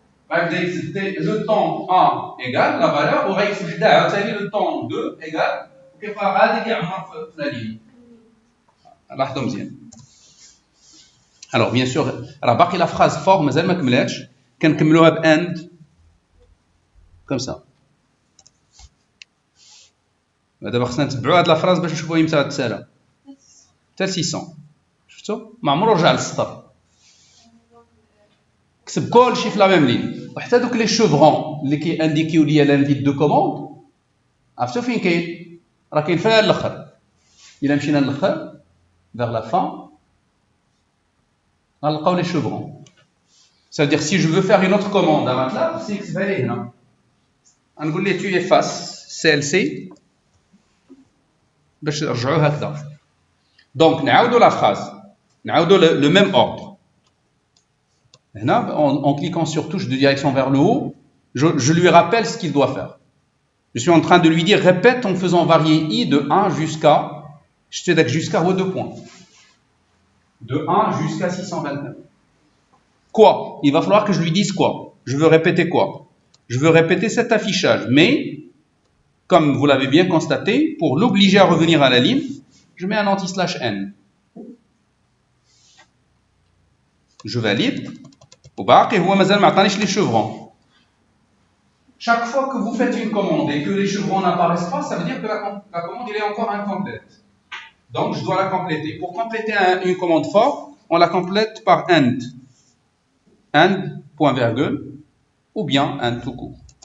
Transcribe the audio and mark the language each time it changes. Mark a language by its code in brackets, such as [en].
[fr] Le temps 1 égale la valeur, [ar] وغيكتب حداها عاوتاني [fr] le temps 2 égale, [ar] وكيبقى غادي كيعمر في [fr] la ligne. [ar] لاحظوا مزيان. [fr] Alors, bien sûr, [ar] راه باقي la phrase for مازال ما كملاتش، كنكملوها ب and [fr] comme ça. [ar] دابا خصنا نتبعوا هاد لا فراز باش نشوفوا امتى غتسالى. حتى 600. شفتوا؟ ما عمرو رجع للسطر. كتب كلشي في لا ميم لين، وحتى دوك لي شوفرون اللي كيانديكيو ليا لانفيت دو كوموند، عرفتوا فين كاين؟ راه كاين في الاخر. الا مشينا للاخر [fr] vers la fin, [ar] غنلقاو لي شوفرون. [fr] Ça veut dire si je veux faire une autre commande à MATLAB, c'est que c'est هنا. [ar] غنقول ليه [fr] tu effaces celle-ci [ar] باش نرجعوا هكذا. Donc نعاودوا la phrase, نعاودوا [fr] le même ordre. Là, en cliquant sur touche de direction vers le haut, je lui rappelle ce qu'il doit faire. Je suis en train de lui dire répète en faisant varier i de 1 jusqu'à 2 points. De 1 jusqu'à 629. Quoi? Il va falloir que je lui dise quoi? Je veux répéter quoi? Je veux répéter cet affichage. Mais, comme vous l'avez bien constaté, pour l'obliger à revenir à la ligne, je mets un anti-n. Je valide. [ar] وباقي هو مازال ما عطانيش لي chevrons. [fr] Chaque fois que vous faites une commande et que les chevrons n'apparaissent pas, ça veut dire que la commande est encore incomplète. Donc je dois la compléter. Pour compléter une commande for, on la complète par and. And, point virgule, ou bien and tout court.